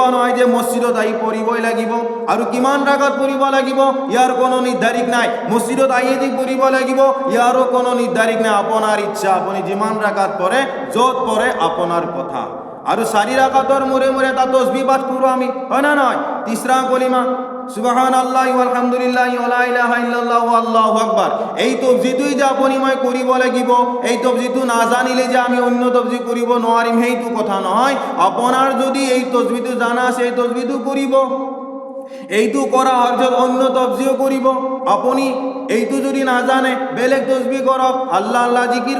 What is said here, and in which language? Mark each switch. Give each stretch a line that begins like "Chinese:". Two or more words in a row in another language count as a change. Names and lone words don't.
Assamese: নহয় যে মসজিদত আহি পঢ়িবই লাগিব আৰু কিমান রাকাত পঢ়িব লাগিব ইয়াৰ কোনো নিৰ্ধাৰিত নাই মসজিদত আহি দি পঢ়িব লাগিব ইয়াৰো কোনো নিৰ্ধাৰিত নাই আপোনাৰ ইচ্ছা আপুনি যিমান রাকাত পঢ়ে য'ত পঢ়ে আপোনাৰ কথা আৰু 4 রাকাতৰ মূৰে মূৰে এটা তাসবিহ পাঠ কৰো আমি হয় না নহয় তিসরা কলিমা
Arabic: سبحان الله والحمد لله ولا إله إلا الله الله أكبر
Assamese: এই তাসবিহটোই যে আপুনি মই কৰিব লাগিব এই তাসবিহটো না জানিলে যে আমি অন্য তাসবিহ কৰিব নোৱাৰিম সেইটো কথা নহয় আপোনাৰ যদি এই তাসবিহটো জানা আছে এই তাসবিহটো কৰিব এইটো কৰা হরজত অন্য তাসবিহ কৰিব আপুনি এইটো যদি না জানে বেলেগ তাসবিহ কৰক আল্লাহ আল্লাহ জিকিৰ